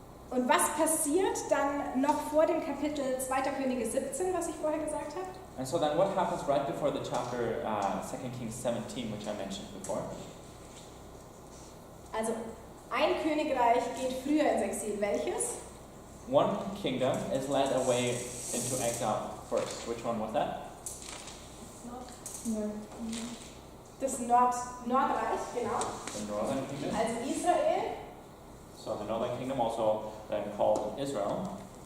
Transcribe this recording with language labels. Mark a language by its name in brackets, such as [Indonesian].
[German] Und was passiert dann noch vor dem Kapitel 2. Könige 17, was ich vorher gesagt habe? [English] And so then what happens right before the chapter 2 Kings 17, which I mentioned before? [German] Also ein Königreich geht früher ins Exil. Welches? [English] One kingdom is led away into exile first. Which one was that? [German] Das Nordreich, genau. [English] The northern kingdom. [German] Also Israel. [English] So the northern kingdom, also then called Israel.